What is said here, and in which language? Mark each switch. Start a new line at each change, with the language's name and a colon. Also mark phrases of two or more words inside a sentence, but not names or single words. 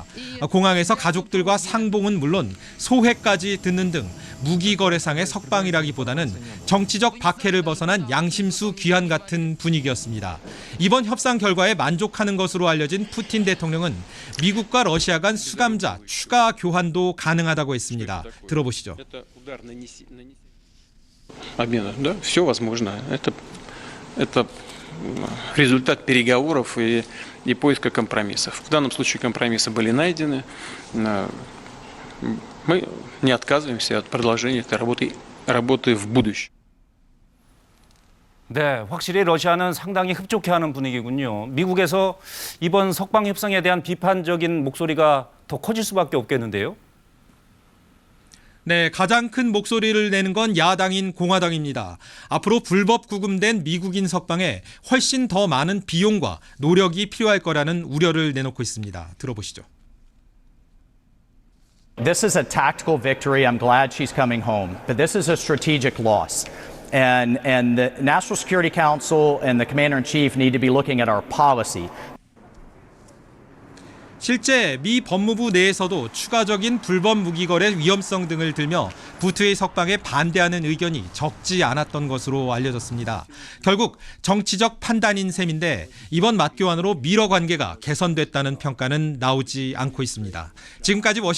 Korean: 공항에서 가족들과 상봉은 물론 소회까지 듣는 등 무기거래상의 석방이라기보다는 정치적 박해를 벗어난 양심수 귀환 같은 분위기였습니다. 이번 협상 결과에 만족하는 것으로 알려진 푸틴 대통령은 미국과 러시아 간 수감자 추가 교환도 가능하다고 했습니다. 들어보시죠.
Russian: Обмена, да, все возможно. Это результат переговоров и поиска компромиссов. В данном случае компромиссы были найдены. Мы не отказываемся от продолжения этой работы в будущем.
Korean: 네, 확실히 러시아는 상당히 흡족해하는 분위기군요. 미국에서 이번 석방 협상에 대한 비판적인 목소리가 더 커질 수밖에 없겠는데요. 네, 가장 큰 목소리를 내는 건 야당인 공화당입니다. 앞으로 불법 구금된 미국인 석방에 훨씬 더 많은 비용과 노력이 필요할 거라는 우려를 내놓고 있습니다. 들어보시죠.
English: This is a tactical victory. I'm glad she's coming home. But this is a strategic loss. And the National Security Council and the Commander-in-Chief need to be looking at our policy.
Korean: 실제 미 법무부 내에서도 추가적인 불법 무기거래 위험성 등을 들며 부트의 석방에 반대하는 의견이 적지 않았던 것으로 알려졌습니다. 결국 정치적 판단인 셈인데 이번 맞교환으로 미러 관계가 개선됐다는 평가는 나오지 않고 있습니다.